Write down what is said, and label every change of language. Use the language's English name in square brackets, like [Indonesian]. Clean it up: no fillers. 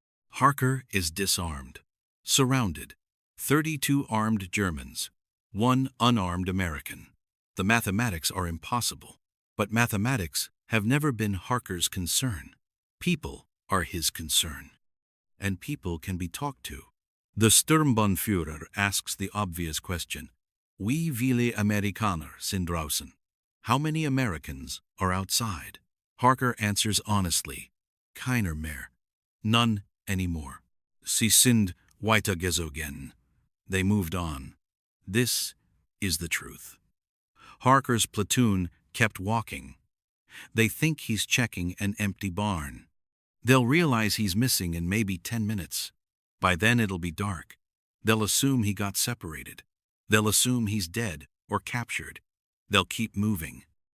[English] Harker is disarmed, surrounded. 32 armed Germans, 1 unarmed American. The mathematics are impossible, but mathematics have never been Harker's concern. People are his concern, and people can be talked to. The Sturmbannführer asks the obvious question, [German] Wie viele Amerikaner sind draußen? [English] How many Americans are outside? Harker answers honestly, [German] Keiner mehr. [English] None anymore. [German] Sie sind weitergezogen. [English] They moved on. This is the truth. Harker's platoon kept walking. They think he's checking an empty barn. They'll realize he's missing in maybe 10 minutes. By then it'll be dark. They'll assume he got separated. They'll assume he's dead or captured. They'll keep moving.